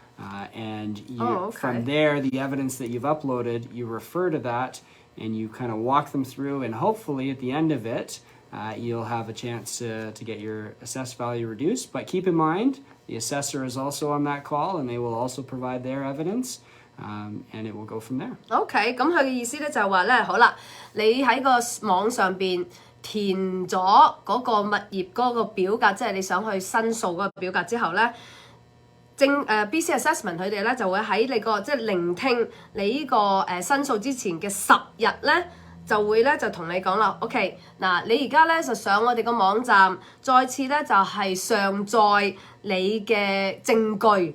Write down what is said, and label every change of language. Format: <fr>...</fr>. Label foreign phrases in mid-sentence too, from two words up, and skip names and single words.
<en>From there, the evidence that you've uploaded, you refer to that and you kind of walk them through. And hopefully at the end of it, you'll have a chance to get your assessed value reduced. But keep in mind, the assessor is also on that call and they will also provide their evidence. And it will go from there.</en> <yue>OK， 咁佢嘅意思咧就係話咧，好啦，你喺個網上邊填咗嗰個物業嗰個表格，即係你想去申訴嗰個表格之後咧，BC Assessment 佢哋咧就會喺你個即係聆聽你呢個申訴之前嘅10日咧，就會咧就同你講啦 ，OK， 嗱你而家咧就上我哋個網站，再次咧就係上載你嘅證據。</yue>